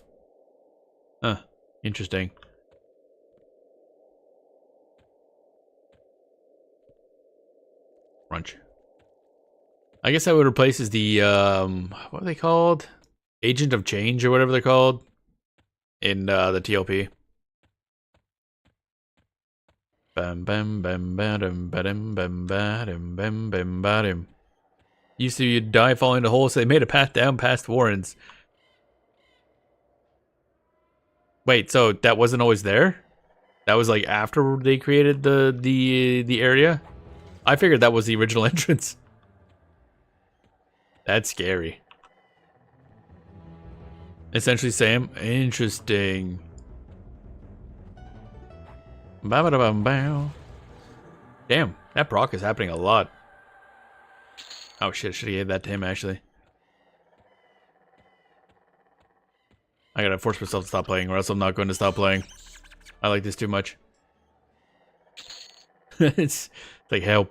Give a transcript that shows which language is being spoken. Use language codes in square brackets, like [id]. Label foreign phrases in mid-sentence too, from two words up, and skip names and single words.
[en] Huh. Interesting. Crunch. I guess that would replace is the, what are they called? Agent of Change or whatever they're called in the TLP. Bam bam bam bam bam bam bam bam bam bam. Used to you'd die falling into holes, so they made a path down past Warrens. Wait, so that wasn't always there? That was like after they created the area? I figured that was the original entrance. That's scary. Essentially same. Interesting. Ba-ba-da-bum-bow. Damn, that proc is happening a lot. Oh shit, should have gave that to him actually. I gotta force myself to stop playing or else I'm not going to stop playing. I like this too much. It's like help.